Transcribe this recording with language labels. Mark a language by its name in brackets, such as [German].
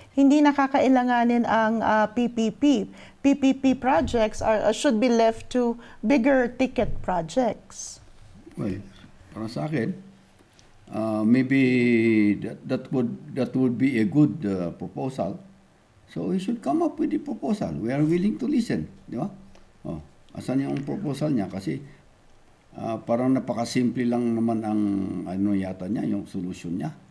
[Filipino] Hindi nakakailanganin ang PPP. [English] PPP projects should be left to bigger ticket projects. Well, [Filipino] para sa akin, [English] maybe that would be a good proposal. So we should come up with the proposal. We are willing to listen, [Filipino] di ba? Oh, asan yung proposal niya? Kasi parang napakasimple lang naman ang ano yata niya, yung solution niya.